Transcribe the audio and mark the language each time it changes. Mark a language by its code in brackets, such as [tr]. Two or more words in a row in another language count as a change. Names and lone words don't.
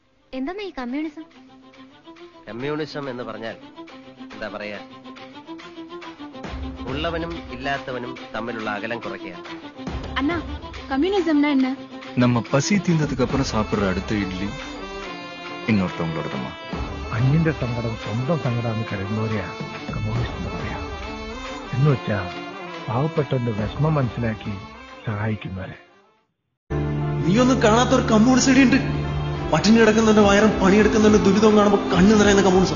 [ml] എന്താ ഈ കമ്മ്യൂണിസം? കമ്മ്യൂണിസം എന്ന് പറഞ്ഞാൽ എന്താ പറയാ, ഉള്ളവനും ഇല്ലാത്തവനും തമ്മിലുള്ള അകലം കുറയ്ക്കുക. [ta] அண்ணா கம்யூனிசம்னா என்ன? நம்ம பசி தீர்ந்ததுக்கு அப்புறம் சாப்பிடுற அடுத்த இட்லி இன்னொருத்தவங்களோடதுமா. [ml] അന്യന്റെ സങ്കടം സ്വന്തം സങ്കടം കരുതുന്നവരെയാ കമ്മ്യൂണിസ്റ്റ് പറയാ. എന്ന് വെച്ചാ പാവപ്പെട്ടവന്റെ വിഷമം മനസ്സിലാക്കി സഹായിക്കുന്നവരെ. നീയൊന്നും കാണാത്തൊരു കമ്മ്യൂണിസ്റ്റ് ഉണ്ട്. പട്ടിണി കിടക്കുന്നവന്റെ വയറും പണിയെടുക്കുന്നവന്റെ ദുരിതവും കാണുമ്പോൾ കണ്ണു നിറയുന്ന കമ്മ്യൂണിസം.